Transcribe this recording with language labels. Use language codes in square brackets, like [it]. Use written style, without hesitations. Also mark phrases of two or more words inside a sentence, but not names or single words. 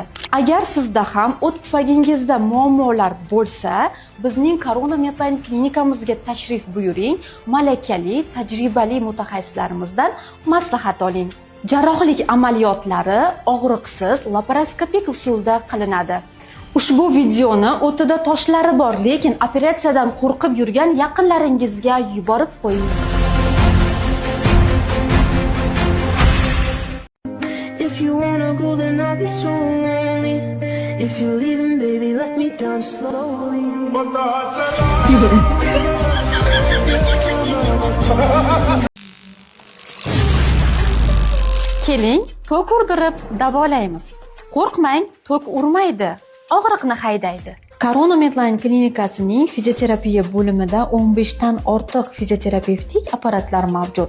[uz] Agar sizda ham o't pufagingizda muammolar bo'lsa, bizning Corona Medline klinikamizga tashrif buyuring, malakali, tajribali mutaxassislarimizdan maslahat oling. Jarrohlik amaliyotlari og'riqsiz, laparoskopik usulda qilinadi. Ushbu videoni o'tida toshlari bor, lekin operatsiyadan qo'rqib yurgan yaqinlaringizga yuborib qo'ying. [en] If you wanna go, then I'll be so lonely. If you're leaving, baby, let me down slowly. [uz] Keling, tok urdirib davolaymiz. Qo'rqmang, tok urmaydi, og'riqni haydaydi. Corona Medline klinikasining fizioterapiya bo'limida 15 dan ortiq fizioterapevtik apparatlar mavjud.